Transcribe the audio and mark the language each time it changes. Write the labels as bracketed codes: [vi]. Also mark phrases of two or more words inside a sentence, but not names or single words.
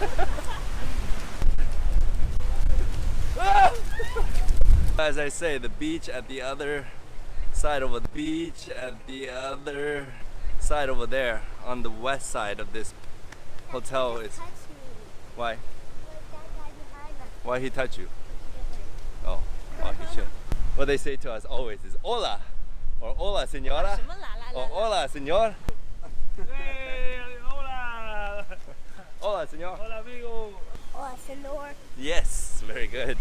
[en] As I say, the beach at the other side over there on the west side of this hotel is why? Why he touch you? Oh, well, he should. What they say to us always is hola or [es] hola señora [zh] 什么啦啦 [es] or hola señor. Hey, hola. Hola señor. Hola, amigo. Oh, Senor. [en] Yes, very good.